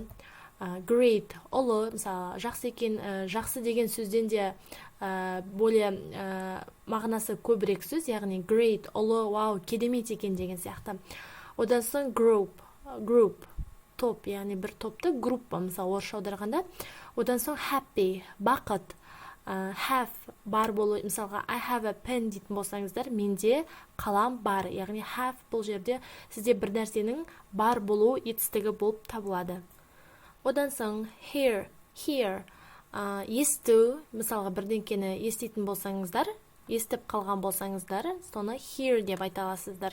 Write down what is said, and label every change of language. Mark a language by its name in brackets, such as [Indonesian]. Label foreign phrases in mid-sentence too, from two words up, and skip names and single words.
[Kazakh] Great, ұлы, мысалы, жақсы екен, жақсы деген сөзден де более мағынасы көбірек сөз, яғни great, ұлы, вау, керемет екен деген сияқты. Одан соң group, топ, яғни бір топты группа, мысалы, орысша аударғанда. Одан соң happy, бақыт, have, бар болу, мысалға [English] I have a pen [Kazakh] дейтін болсаңыздар, менде қалам бар, яғни have бұл жерде сізде бір нәрсенің бар болу етістігі болып табылады. Одан соң hear, есту, мысалға бірдеңкені еститін болсаңыздар, естіп қалған болсаңыздар, соны hear деп айта аласыздар.